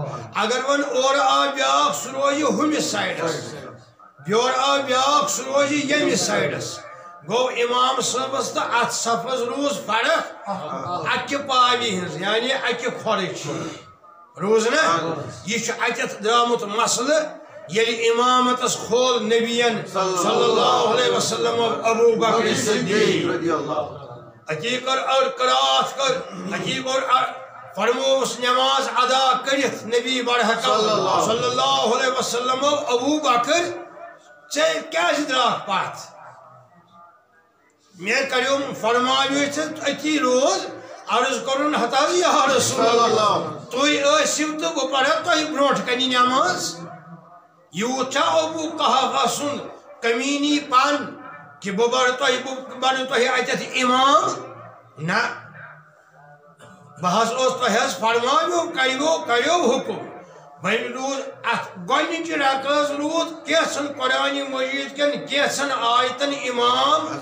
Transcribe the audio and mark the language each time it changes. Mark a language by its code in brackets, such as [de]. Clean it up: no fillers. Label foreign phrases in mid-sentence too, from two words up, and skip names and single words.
[ks] اگر ون اورٕ آو بیاکھ سُہ روزِ ہُمِس سایڈس یور آو بیاکھ سُہ روزِ ییٚمِس سایڈس گوٚو امام صٲبس تہٕ اتھ صفس روٗز فرق اکہِ پاوِ ہٕنٛز یعنی اکہِ کھۄرٕچ روٗز نا یہِ چھُ اتٮ۪تھ درٛامُت مسلہٕ ییٚلہِ امامتس کھول نبین [ar] صلی اللہ علیہ وسلم [ks] ابو بکر صدیق اکی کر قرات کر اکی کر فرموس نماز ادا کرت نبی برحق [ar] صلی اللہ علیہ وسلم [ks] ابو بکر ژےٚ کیٛازِ درٛاکھ پتھ مےٚ کریوم فرمایو ژےٚ أتی روز عرض کرُن ہتا [ar] یا رسول اللہ [ks] تُہۍ ٲسِو تہٕ بہٕ پرٕ تۄہہِ برونٛٹھ کنہِ نماز یوٗت چھا ابو قحافہ سُنٛد کمیٖنی پن کہ بہٕ بنہٕ تۄہہِ اتٮ۪تھ امام نہ بہٕ حظ اوس تۄہہِ حظ فرمایو کریو حُکم وۄنۍ روٗد اتھ گۄڈنِچہِ رکٲژ روٗد کینٛژھن قرآنِ مجیٖد کٮ۪ن کینٛژھن آیتن امام